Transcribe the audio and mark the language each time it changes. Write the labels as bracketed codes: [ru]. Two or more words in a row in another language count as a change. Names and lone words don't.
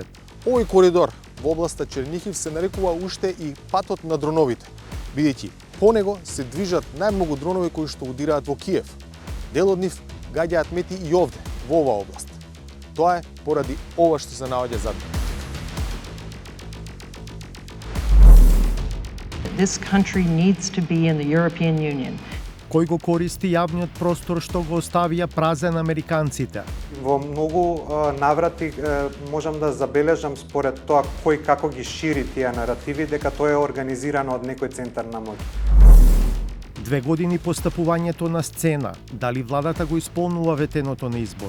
[mk] Овој коридор во областа Чернихив се нарекува уште и патот на дроновите, бидејќи по него се движат најмногу дронови кои што удираат во Киев. Дел од нив гаѓаат мети и овде, во оваа област. Тоа е поради ова што се наоѓа зад него. [en] This country needs to be in the European Union. [mk] Кој го користи јавниот простор што го оставија празен американците? Во многу наврати можам да забележам според тоа кој како ги шири тие наративи дека тоа е организирано од некој центар на моќ. 2 години постапувањето на сцена, дали владата го исполнува ветеното на избори?